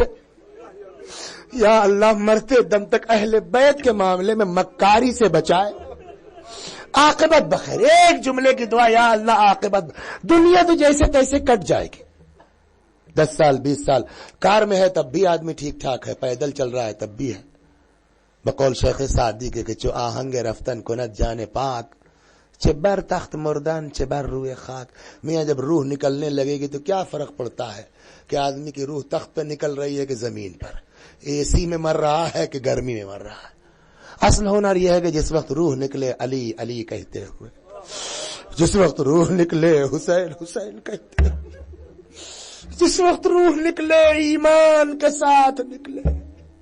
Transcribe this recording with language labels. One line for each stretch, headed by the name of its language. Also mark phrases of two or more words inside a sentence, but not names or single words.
Urdu: یا اللہ مرتے دم تک اہل بیت کے معاملے میں مکاری سے بچائے، عاقبت بخیر. ایک جملے کی دعا، یا اللہ عاقبت. دنیا تو جیسے تیسے کٹ جائے گی، 10 سال 20 سال کار میں ہے تب بھی آدمی ٹھیک ٹھاک ہے، پیدل چل رہا ہے تب بھی ہے. بقول شیخ سعدی کے کہ
Persian: چو آہنگ رفتن کند جانے پاک، چه بر تخت مردن چه بر روح خاک.
Urdu: میاں جب روح نکلنے لگے گی تو کیا فرق پڑتا ہے کہ آدمی کی روح تخت پہ نکل رہی ہے کہ زمین پر، اے سی میں مر رہا ہے کہ گرمی میں مر رہا ہے. اصل ہنر یہ ہے کہ جس وقت روح نکلے علی علی کہتے ہوئے، جس وقت روح نکلے حسین حسین کہتے ہوئے، جس وقت روح نکلے ایمان کے ساتھ نکلے.